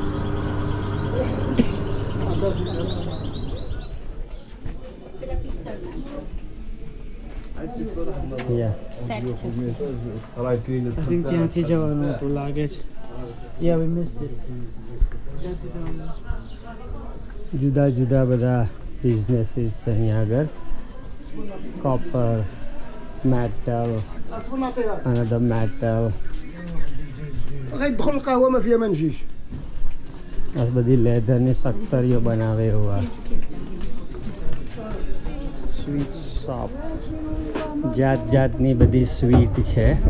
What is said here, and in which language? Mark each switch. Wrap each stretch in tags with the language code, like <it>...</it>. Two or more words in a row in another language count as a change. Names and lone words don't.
<gu>ત્યાંથી જવાનું તો લાગે છે. જુદા જુદા બધા બિઝનેસીસ છે અહીંયા આગળ. કોપર,</gu> <en>metal, another metal.</en> <ar>غير دخل القهوه ما فيها ما نجيش.</ar> <gu>આ બધી લેધરની સખ્તરીઓ બનાવે એવા</gu> <en>sweet shop.</en> <gu>જાત જાતની બધી સ્વીટ છે.</gu>